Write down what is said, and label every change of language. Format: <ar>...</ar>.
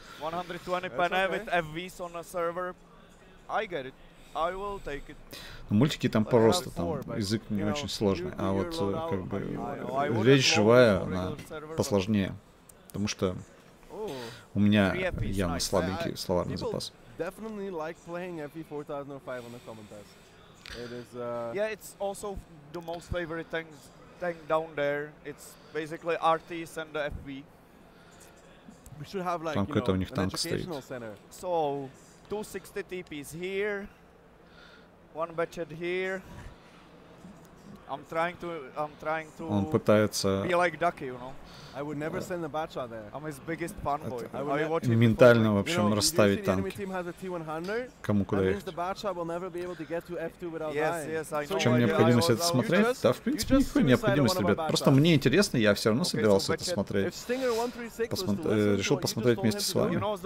<ru>Но мультики там просто, там язык не очень сложный, а вот как бы речь живая, она посложнее, потому что у меня явно слабенький словарный запас.</ru> <en>Yeah, it's also the most favorite tank down there. It's basically RTs and the FV.</en> <ru>Там какой-то у них танк стоит.</ru> <en>So 260 TPs here, one batched here. I'm trying to</en> <ru>Он пытается</ru> <en>be like Ducky, you know. I would never send a batch out there. I'm his biggest fanboy.</en> <ru>Ментально, в общем, расставить танки. Кому куда ехать. В чем необходимость это смотреть? Да, в принципе, никакой необходимости, ребят. Просто мне интересно, я все равно собирался это смотреть. Решил посмотреть вместе с вами.</ru>